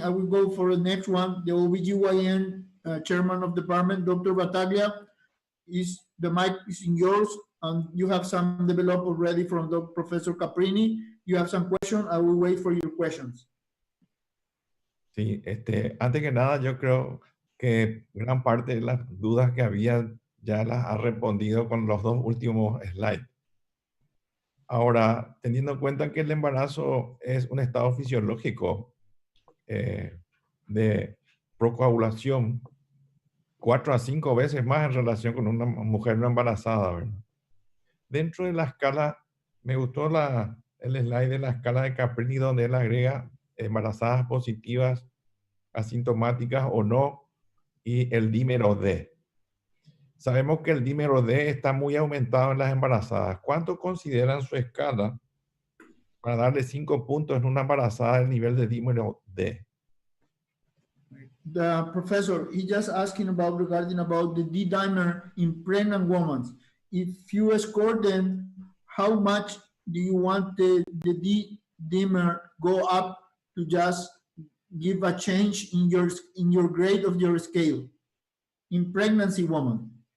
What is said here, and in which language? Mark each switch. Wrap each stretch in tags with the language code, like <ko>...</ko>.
<en>I will go for the next one. The OBGYN Chairman of Department, Dr. Bataglia, the mic is in yours, and you have some developed already from the Professor Caprini. You have some questions. I will wait for your questions.</en> <es>Sí, antes que nada, yo creo que gran parte de las dudas que había ya las ha respondido con los dos últimos slides. Ahora, teniendo en cuenta que el embarazo es un estado fisiológico de procoagulación 4 a 5 veces más en relación con una mujer no embarazada, ¿verdad? Dentro de la escala, me gustó el slide de la escala de Caprini donde él agrega embarazadas positivas, asintomáticas o no, y el dímero D. Sabemos que el dímero D está muy aumentado en las embarazadas. ¿Cuánto consideran su escala para darle 5 puntos en una embarazada el nivel de dímero D?</es> <en>The professor, he just asking regarding about the D-dimer in pregnant women. If you score them, how much do you want the D-dimer go up to just give a change in your grade of your scale in pregnancy woman?</en>